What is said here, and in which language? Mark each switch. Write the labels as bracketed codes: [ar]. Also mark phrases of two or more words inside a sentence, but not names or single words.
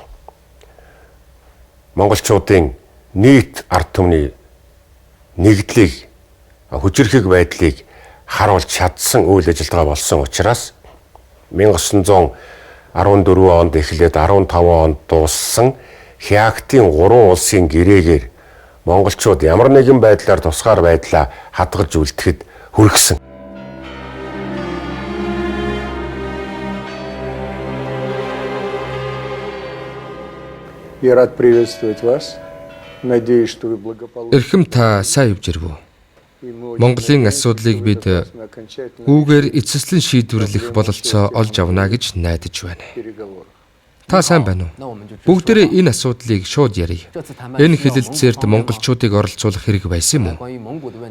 [mn] монголчуудын нийт ард түмний нэгдлийг хүчирхэг байдлыг харуулж чадсан үйл ажиллагаа болсон учраас 1914 онд эхлээд 15 онд дууссан Хяактын 3 улсын гэрээгээр монголчууд ямар нэгэн байдлаар тусгаар байдлаа хадгалж үлдэхэд хүргэсэн. [ru] Я рад приветствовать вас. Надеюсь, что вы благополучны. [mn] Эрхэм та сайн явж ирв үү? Монголын асуудлыг бид үүгээр эцэслэн шийдвэрлэх бололцоо олж авна гэж найдаж байна. Та сайн байна уу? Бүгдээрээ энэ асуудлыг шууд ярив. Энэ хэлэлцээрд монголчуудыг оролцуулах хэрэг байсан юм уу?